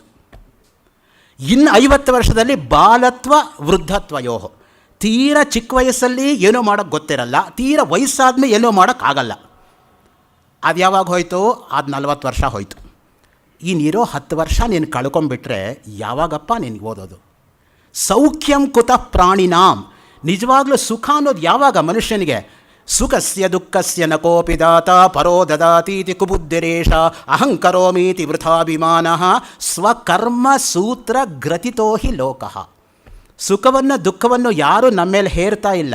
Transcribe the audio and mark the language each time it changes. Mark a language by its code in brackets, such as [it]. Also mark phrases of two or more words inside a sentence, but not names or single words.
[kn] ಇನ್ನು 50 ವರ್ಷದಲ್ಲಿ ಬಾಲತ್ವ ವೃದ್ಧತ್ವ ಯೋಹೋ. ತೀರ ಚಿಕ್ಕ ವಯಸ್ಸಲ್ಲಿ ಏನೋ ಮಾಡೋಕ್ಕೆ ಗೊತ್ತಿರಲ್ಲ, ತೀರ ವಯಸ್ಸಾದ್ಮೇಲೆ ಏನೋ ಮಾಡೋಕ್ಕಾಗಲ್ಲ. ಅದು ಯಾವಾಗ ಹೋಯಿತು? ಅದು 40 ವರ್ಷ ಹೋಯಿತು. ಇನ್ನಿರೋ 10 ವರ್ಷ ನೀನು ಕಳ್ಕೊಂಬಿಟ್ರೆ ಯಾವಾಗಪ್ಪ ನೀನು ಓದೋದು? [sa] ಸೌಖ್ಯಂ ಕುತಃ ಪ್ರಾಣಿನಾಂ. [kn] ನಿಜವಾಗ್ಲೂ ಸುಖ ಅನ್ನೋದು ಯಾವಾಗ ಮನುಷ್ಯನಿಗೆ? [sa] ಸುಖಸ್ಯ ದುಃಖಸ್ಯ ನ ಕೋಪಿ ದಾತ ಪರೋ ದದಾತೀತಿ ಕುಬುದ್ಧಿರೇಷ ಅಹಂಕರೋಮೀತಿ ವೃಥಾಭಿಮಾನಃ ಸ್ವಕರ್ಮ ಸೂತ್ರ ಗ್ರಥಿತೋ ಹಿ ಲೋಕಃ. [kn] ಸುಖವನ್ನು ದುಃಖವನ್ನು ಯಾರೂ ನಮ್ಮ ಮೇಲೆ ಹೇರ್ತಾ ಇಲ್ಲ.